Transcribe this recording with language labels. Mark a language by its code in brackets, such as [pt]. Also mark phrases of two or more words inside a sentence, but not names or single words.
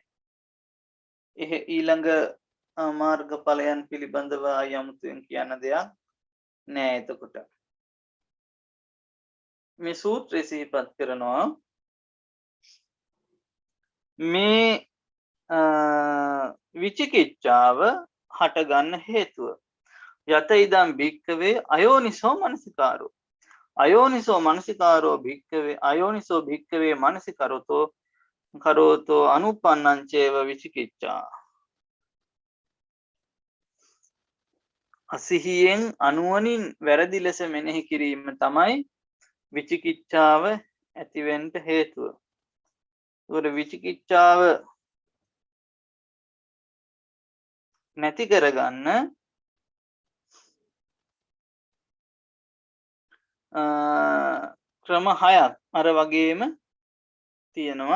[si] ඊළඟ මාර්ග ඵලයන් පිළිබඳව යමුතුන් කියන දෙයක් නෑ. එතකොට මේ සූත්‍රය සිහිපත් කරනවා මේ විචිකිච්ඡාව හටගන්න හේතුව. [pi] යත ඉදම් භික්කවේ අයෝනිසෝ මනසිකාරෝ. අයෝනිසෝ මනසිකාරෝ භික්කවේ අයෝනිසෝ භික්කවේ මනසිකරතෝ අනුප්පන්නං චේව විචිකිච්ඡා. [si] අසිහියෙන් අනුවණින් වැරදි ලෙස මෙනෙහි කිරීම තමයි විචිකිච්ඡාව ඇතිවෙන්න හේතුව. ඒකට විචිකිච්ඡාව නැති කරගන්න ක්‍රම 6ක් අර වගේම තියෙනවා.